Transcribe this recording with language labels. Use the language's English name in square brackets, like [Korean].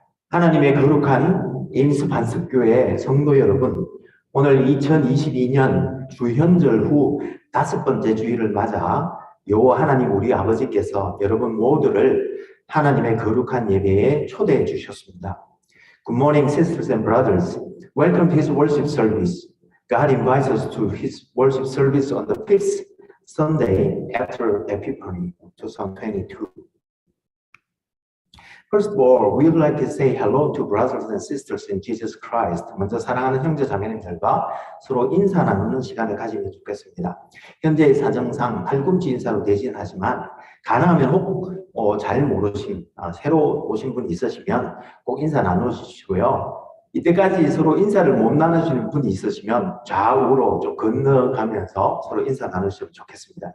[Korean] 하나님의 거룩한 에임스 반석교회 성도 여러분, 오늘 2022년 주현절 후 5번째 주일을 맞아 여호와 하나님 우리 아버지께서 여러분 모두를 하나님의 거룩한 예배에 초대해 주셨습니다. [English] Good morning, sisters and brothers. Welcome to His worship service. God invites us to His worship service on the 5th Sunday after Epiphany 2022. First of all, we would like to say hello to brothers and sisters in Jesus Christ. [Korean] 먼저 사랑하는 형제 자매님들과 서로 인사 나누는 시간을 가지면 좋겠습니다. 현재의 사정상 팔꿈치 인사로 대신하지만 가능하면 혹 잘 모르신 새로 오신 분 있으시면 꼭 인사 나누시고요. 이때까지 서로 인사를 못 나누시는 분이 있으시면 좌우로 좀 건너가면서 서로 인사 나누시면 좋겠습니다.